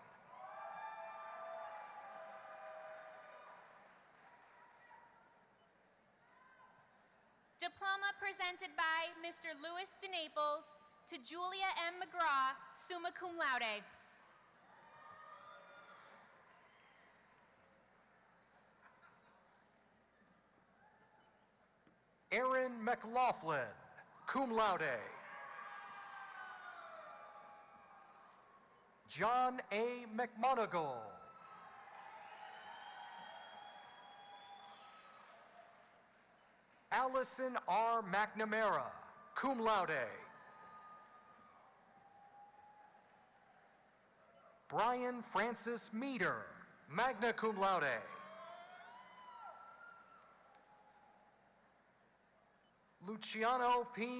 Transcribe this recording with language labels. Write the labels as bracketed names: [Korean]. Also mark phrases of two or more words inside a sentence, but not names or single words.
[English] Diploma presented by Mr. Louis DeNaples to Julia M. McGraw, [Latin] summa cum laude. [English] Aaron McLaughlin, [Latin] cum laude. [English] John A. McMonagle. Allison R. McNamara, [Latin] cum laude. [English] Brian Francis Meader, [Latin] magna cum laude. [English] Luciano P.